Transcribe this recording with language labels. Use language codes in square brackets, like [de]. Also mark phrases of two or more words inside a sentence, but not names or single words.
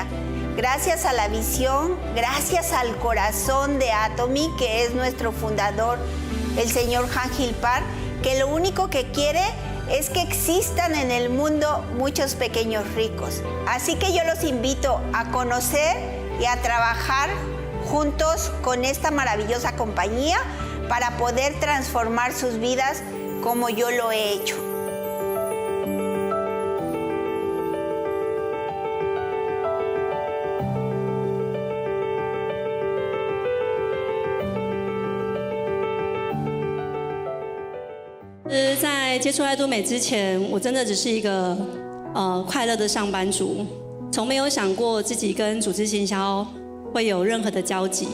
[es] Gracias a la visión, gracias al corazón de Atomy, que es nuestro fundador, el señor Han Gilpar, que lo único que quiere es que existan en el mundo muchos pequeños ricos. Así que yo los invito a conocer y a trabajar juntos con esta maravillosa compañía para poder transformar sus vidas como yo lo he hecho. [zh] 在接触爱多美之前，我真的只是一个快乐的上班族，从没有想过自己跟组织行销会有任何的交集。